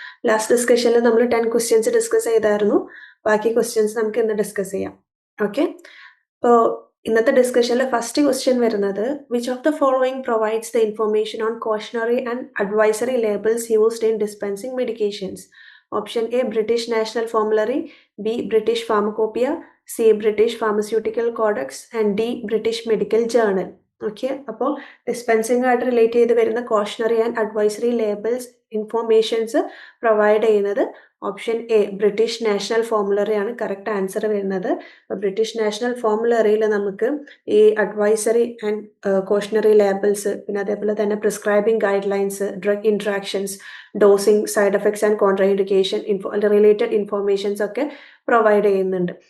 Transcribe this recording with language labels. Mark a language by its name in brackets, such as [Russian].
[Malayalam] Last ഡിസ്കഷനിൽ നമ്മൾ 10 questions discuss ചെയ്തായിരുന്നു. ബാക്കി ക്വസ്റ്റ്യൻസ് നമുക്ക് ഇന്ന് ഡിസ്കസ് ചെയ്യാം. ഓക്കെ, അപ്പോൾ ഇന്നത്തെ ഡിസ്കഷനിൽ ഫസ്റ്റ് ക്വസ്റ്റ്യൻ വരുന്നത് [English] Which of the following provides the information on cautionary and advisory labels used in dispensing medications? Option A British National Formulary, B British Pharmacopoeia, C British Pharmaceutical Codex and D British Medical Journal. [Malayalam] Okay, അപ്പോൾ dispensing ആയിട്ട് relate ചെയ്ത് വരുന്ന cautionary and advisory labels informations provide ചെയ്യുന്നത് option A British national ഫോമുലറി ആണ് correct answer വരുന്നത്. British national ഫോമുലറിയിൽ നമുക്ക് ഈ advisory and cautionary labels, പിന്നെ അതേപോലെ തന്നെ prescribing guide lines, drug interactions, dosing, side effects and contra indication related informations ഒക്കെ provide ചെയ്യുന്നുണ്ട്.